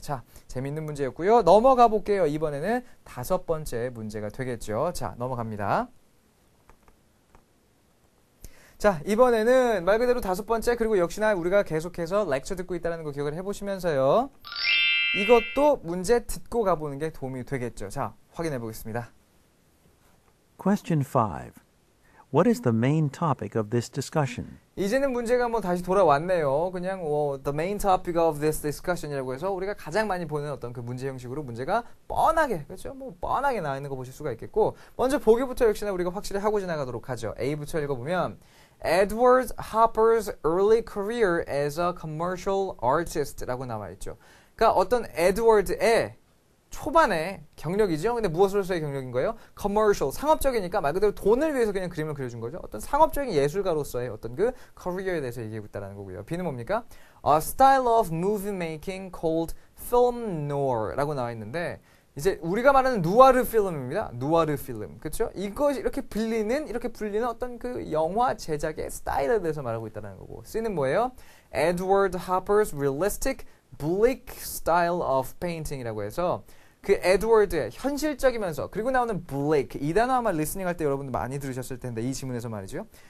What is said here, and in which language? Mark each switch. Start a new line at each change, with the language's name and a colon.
Korean: 자, 재밌는 문제였고요. 넘어가 볼게요. 이번에는 5번째 문제가 되겠죠. 자, 넘어갑니다. 자, 이번에는 말 그대로 5번째 그리고 역시나 우리가 계속해서 렉처 듣고 있다는 거 기억을 해보시면서요. 이것도 문제 듣고 가보는 게 도움이 되겠죠. 자, 확인해 보겠습니다.
English: Question 5. What is the main topic of this discussion?
Korean: 이제는 문제가 다시 돌아왔네요. 그냥
English: the main topic of this discussion
Korean: 이라고 해서 우리가 가장 많이 보는 어떤 그 문제 형식으로 문제가 뻔하게, 그렇죠? 뻔하게 나와 있는 거 보실 수가 있겠고 먼저 보기부터 역시나 우리가 확실히 하고 지나가도록 하죠. A부터 읽어보면
English: Edward Hopper's early career as a commercial artist라고
Korean: 나와있죠. 그러니까 어떤 에드워드의 초반의 경력이죠. 근데 무엇으로서의 경력인 거예요? commercial, 상업적이니까 말 그대로 돈을 위해서 그냥 그림을 그려준 거죠. 어떤 상업적인 예술가로서의 어떤 그 career에 대해서 얘기하고 있다는 거고요. B는 뭡니까?
English: A style of movie making called film noir라고
Korean: 나와 있는데 이제 우리가 말하는 누아르 필름입니다. 누아르 필름. 그렇죠? 이것이 이렇게 불리는 어떤 그 영화 제작의 스타일에 대해서 말하고 있다는 거고. C는 뭐예요?
English: Edward Hopper's realistic bleak style of painting
Korean: 이라고 해서 그 에드워드의 현실적이면서 그리고 나오는 bleak 이 단어 아마 리스닝 할 때 여러분들 많이 들으셨을 텐데 이 지문에서 말이죠.